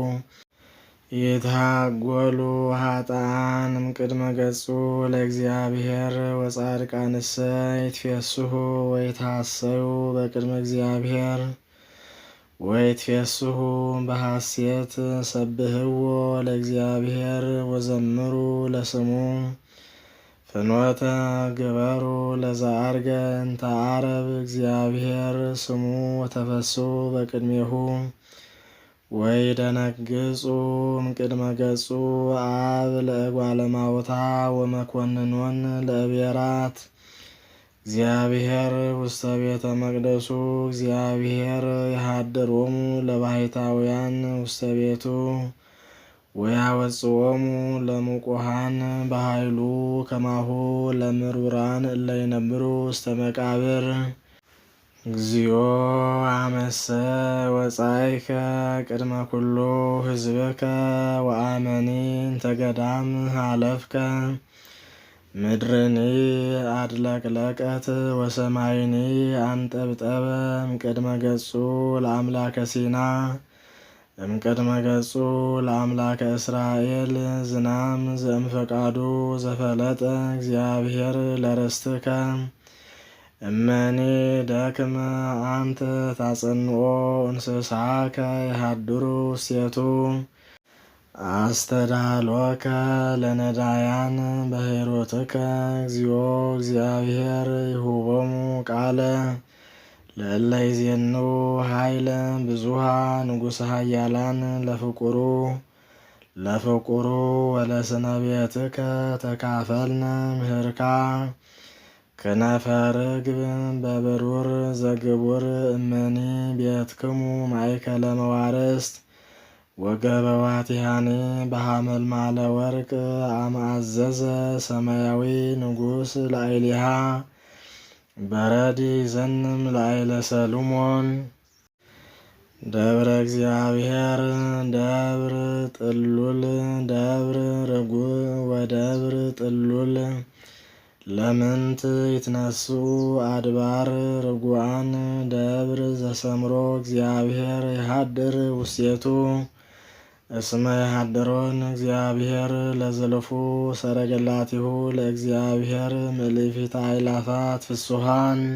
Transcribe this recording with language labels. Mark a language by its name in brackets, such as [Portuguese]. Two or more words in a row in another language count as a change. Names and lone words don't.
[Geez] ይትሃጐሉ ኃጥአን እምቅድመ ገጹ ለእግዚአብሔር ወጻድቃንሰ ይትፌስሑ ወይትሐሰዩ በቅድመ እግዚአብሔር ወይትፌስሑ በሐሴት ሰብህዎ ለእግዚአብሔር ወዘምሩ ለስሙ ፍኖተ ግበሩ ለዘአርገ እንተ ዓረብ እግዚአብሔር ስሙ ወተፈስሑ በቅድሜሁ ወይደነግጹ እምቅድመ ገጹ አብ ለእጓለ እማውታ ወመኰንኖን ለእቤራት እግዚአብሔር ውስተ ቤተ መቅደሱ እግዚአብሔር ይሃድሮሙ ለባሕታውያን ውስተ ቤቱ ወያወጽኦሙ ለምቁሃን በኃይሉ ከማሁ ለምሩራን እለ ይነብሩ ውስተ መቃብር እግዚኦ አመሰ ወጻእከ ቅድመ ኩሉ ሕዝብከ ወአመኒ እንተ ገዳም ሃለፍከ ምድርኒ አድለቅለቀት ወሰማይኒ አንጠብጠበ እምቅድመ ገጹ ለአምላከ ሲና እምቅድመ ገጹ ለአምላከ እስራኤል ዝናም ዘእምፈቃዱ ዘፈለጠ እግዚአብሔር ለርስትከ እመኒ ደክመ አንተ ታጸንኦ እንስሳከ ይሃድሩ ውስቴቱ አስተዳሎከ ለነዳያን በሂሩትከ እግዚኦ እግዚአብሔር ይሁቦሙ ቃለ ለእለ ይዜኑ ኃይለ ብዙኃ ንጉሠ ኃያላን ለፍቁሩ ወለስነ ቤትከ ተካፈልነ ምህርካ ክነፈ ርግብ በብሩር ዘግቡር እመኒ ቤትክሙ ማእከለ መዋርስት ወገበዋቲሃኒ በሐመልማለ ወርቅ አማዘዘ ሰማያዊ ንጉሥ ላዕሌሃ በረድ ይዘንም ላዕለ ሰሎሞን ደብረ እግዚአብሔር ደብር ጥሉል ደብር ርጉዕ ወደብር ጥሉል ለምንት ይትነሱ አድባር ርጉዓን ደብር ዘሰምሮ እግዚአብሔር ይሃድር ውስቴቱ እስመ ይሃድሮን እግዚአብሔር ለዘልፉ ሰረገላቲሁ ለእግዚአብሔር ምልዕፊተ አእላፋት ፍሱሃን